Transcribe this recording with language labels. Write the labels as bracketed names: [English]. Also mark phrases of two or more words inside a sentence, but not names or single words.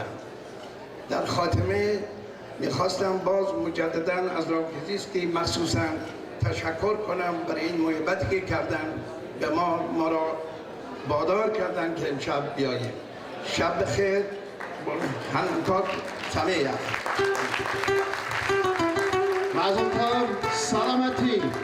[Persian] در خاتمه میخواستم باز مجددا از راهگزیستی مخصوصا تشکر کنم برای این محبتی که کردن به ما را وادار کردن که امشب بیاییم. شب بخیر، [Hebrew] חנוכה שמח. מזל טוב, [Persian] salamati.